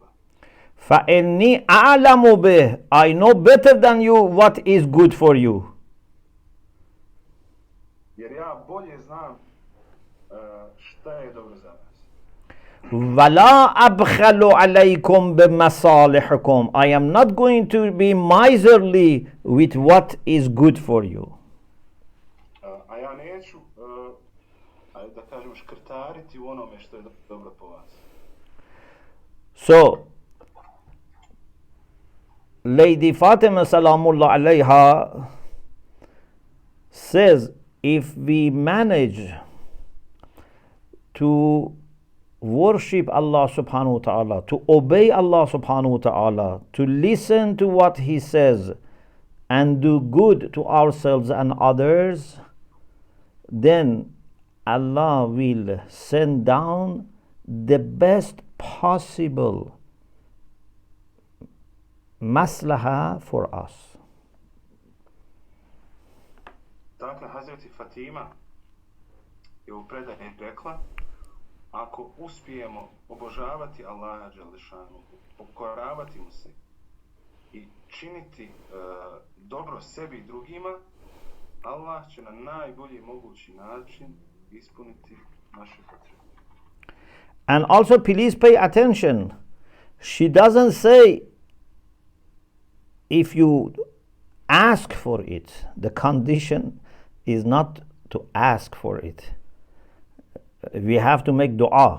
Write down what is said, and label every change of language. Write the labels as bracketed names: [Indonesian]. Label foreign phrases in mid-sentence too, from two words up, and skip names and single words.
[Arabic] فَإِنِّي أَعْلَمُ بِهِ. [English] I know better than you what is good for you. [Bosnian] Jer ja bolje znam šta je dobro za vas. [Arabic] وَلَا أَبْخَلُ عَلَيْكُمْ بِمَصَالِحِكُمْ. [English] I am not going to be miserly with what is good for you. [Bosnian] A ja neću, da kažem, škrtariti u onome što je dobro po vas. [English] So, Lady Fatimah [Arabic] سلام الله عليها [English] says, if we manage to worship Allah [Arabic] سبحانه وتعالى, [English] to obey Allah [Arabic] سبحانه وتعالى, [English] to listen to what He says, and do good to ourselves and others, then Allah will send down the best possible maslaha for us. [Bosnian] Dakle, Hazreti Fatima je u predaji rekla: ako uspijemo obožavati Allaha dželešanu, pokoravati mu se i činiti dobro sebi i drugima, Allah će na najbolji mogući način ispuniti naše potrebe. [English] And also, please pay attention. She doesn't say if you ask for it. The condition is not to ask for it. We have to make dua.